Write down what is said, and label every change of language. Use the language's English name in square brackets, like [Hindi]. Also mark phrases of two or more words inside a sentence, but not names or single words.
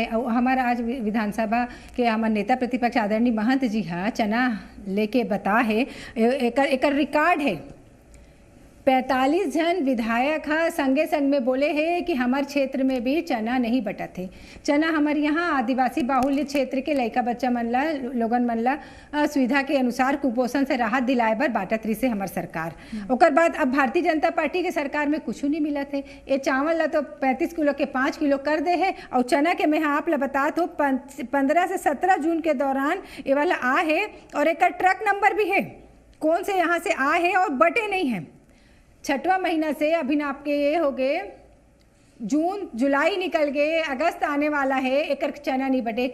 [Chhattisgarhi] और हमारा आज विधानसभा के हमारे नेता प्रतिपक्ष आदरणीय महंत जी हाँ चना लेके बता है, एक रिकॉर्ड है। 45 जन विधायक हाँ संगे संग में बोले हैं कि हमारे क्षेत्र में भी चना नहीं बटा थे। चना हमारे यहाँ आदिवासी बाहुल्य क्षेत्र के लड़का बच्चा मनला लोगन मनला सुविधा के अनुसार कुपोषण से राहत दिलाए बर बाटत रही से हमार सरकार। ओकर बाद अब भारतीय जनता पार्टी के सरकार में कुछ नहीं मिला थे। ये चावल ला तो 35 किलो के 5 किलो कर दे है। और चना के मैं आप ला बतात हूँ 15 से 17 जून के दौरान ये वाला आ है और एक ट्रक नंबर भी है कौन से यहाँ से आ है और बटे नहीं है। 6वां महीना से अभी आपके ये हो गए, जून जुलाई निकल गए, अगस्त आने वाला है, एक चना नहीं बटे।